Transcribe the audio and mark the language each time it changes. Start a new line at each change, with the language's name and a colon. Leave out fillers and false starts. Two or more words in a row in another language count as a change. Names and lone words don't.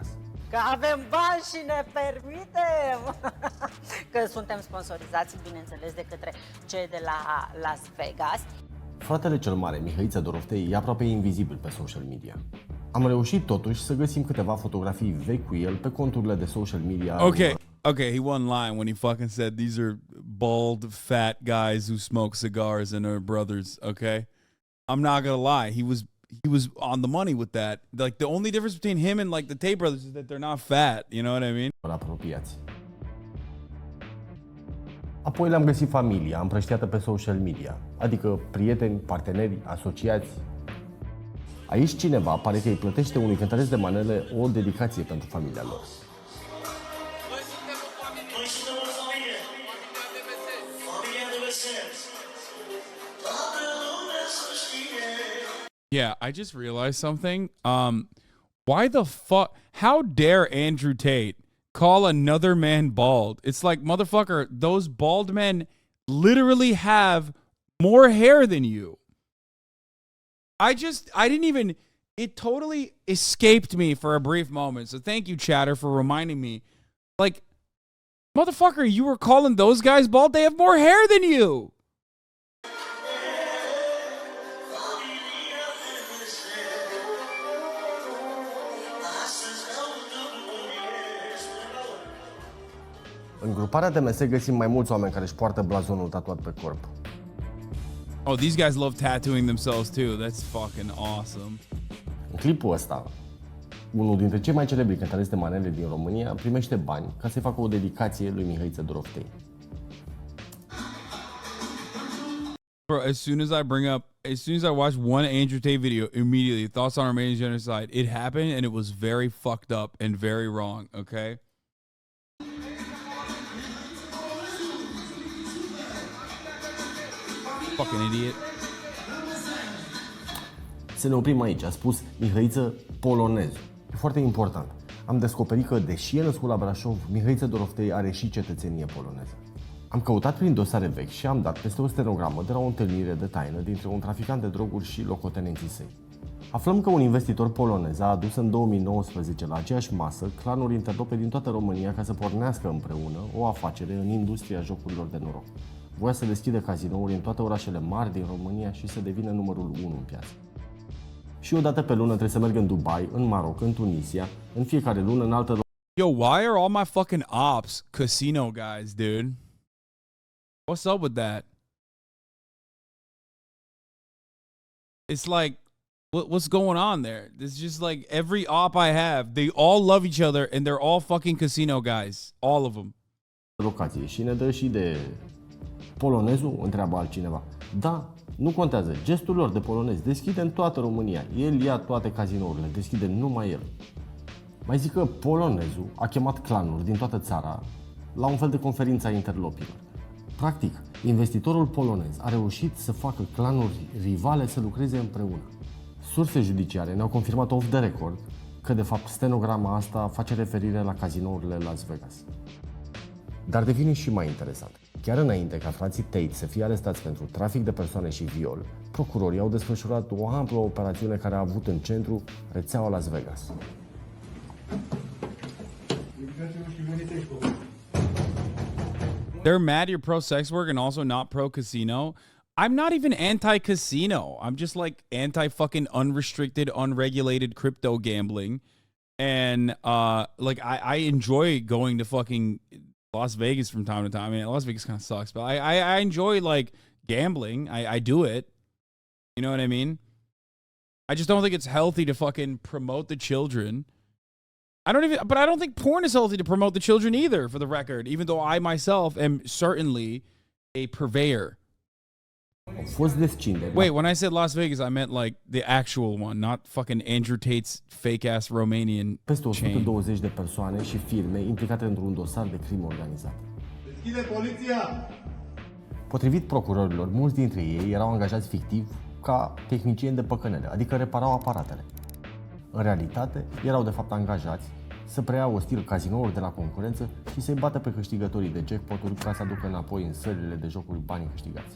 Romanian: Că avem bani și ne permitem! Că suntem sponsorizați, bineînțeles, de către cei de la Las Vegas. Fratele cel mare, Mihăiță Doroftei, e aproape invizibil pe
English: social media.
Romanian: Am reușit totuși să găsim câteva fotografii vechi cu el pe conturile de
English: social media. Okay, he won line when he fucking said these are bald, fat guys who smoke cigars and are brothers, okay? I'm not gonna lie. He was on the money with that. Like the only difference between him and like the Tate brothers is that they're not fat, you know what I mean?
Romanian: Apropiați. Apoi le-am găsit familia împrăștiată pe
English: social media,
Romanian: adică prieteni, parteneri, asociați. Aici cineva pare că îi plătește unui cântăresc de manele o dedicație pentru familia lor.
English: Yeah, I just realized something. Why the fuck? How dare Andrew Tate call another man bald? It's like, motherfucker, those bald men literally have more hair than you. It totally escaped me for a brief moment. So thank you, chatter, for reminding me. Like, motherfucker, you were calling those guys bald? They have more hair than you.
Romanian: În gruparea DMS găsim mai mulți oameni care își poartă blazonul tatuat pe corp.
English: Oh, these guys love tattooing themselves too. That's fucking awesome.
Romanian: În clipul ăsta, unul dintre cei mai celebri cântăreți de manele din România primește bani ca să-i facă o dedicație lui Mihăiță Doroftei.
English: Bro, as soon as I watched one Andrew Tate video, immediately thoughts on Romanian genocide. It happened and it was very fucked up and very wrong, okay? Fucking idiot.
Romanian: Să ne oprim aici, a spus Mihăiță polonez. E foarte important. Am descoperit că, deși e născut la Brașov, Mihăiță Doroftei are și cetățenie poloneză. Am căutat prin dosare vechi și am dat peste o stenogramă de la o întâlnire de taină dintre un traficant de droguri și locotenenții săi. Aflăm că un investitor polonez a adus în 2019 la aceeași masă clanuri interlope din toată România ca să pornească împreună o afacere în industria jocurilor de noroc. Voia să deschidă cazinouri în toate orașele mari din România și să devină numărul 1 în piață. Și o dată pe lună trebuie să merg în Dubai, în Maroc, în Tunisia, în fiecare lună în altă.
English: Yo, why are all my fucking ops casino guys, dude? What's up with that? It's like, what's going on there? It's just like every op I have, they all love each other and they're all fucking casino guys. All of them.
Romanian: Locație și ne dă și de polonezul, întreabă altcineva. Da, nu contează. Gestul lor de polonez deschide în toată România. El ia toate cazinourile, deschide numai el. Mai zic că polonezul a chemat clanuri din toată țara la un fel de conferință a interlopilor. Practic, investitorul polonez a reușit să facă clanuri rivale să lucreze împreună. Surse judiciare ne-au confirmat
English: off the record
Romanian: că, de fapt, stenograma asta face referire la cazinourile Las Vegas. Dar devine și mai interesant. Chiar înainte ca frații Tate să fie arestați pentru trafic de persoane și viol, procurorii au desfășurat o amplă operațiune care a avut în centru rețeaua Las Vegas.
English: They're mad you're pro sex work and also not pro casino. I'm not even anti casino. I'm just like anti fucking unrestricted, unregulated crypto gambling. And like I enjoy going to fucking Las Vegas from time to time. I mean, Las Vegas kind of sucks, but I enjoy like gambling. I do it. You know what I mean? I just don't think it's healthy to fucking promote the children. I don't think porn is healthy to promote the children either, for the record, even though I myself am certainly a purveyor.
Romanian: Au fost descinderi.
English: Wait, when I said Las Vegas, I meant like the actual one, not fucking Andrew Tate's fake-ass Romanian
Romanian: Peste
English: chain.
Romanian: 120 de persoane și firme implicate într-un dosar de crimă organizată. Deschide poliția! Potrivit procurorilor, mulți dintre ei erau angajați fictiv ca tehnicieni de păcănele, adică reparau aparatele. În realitate, erau de fapt angajați să preia ostil cazinouri de la concurență și să-i bată pe câștigătorii de jackpot-uri ca să aducă înapoi în sălile de jocuri banii câștigați.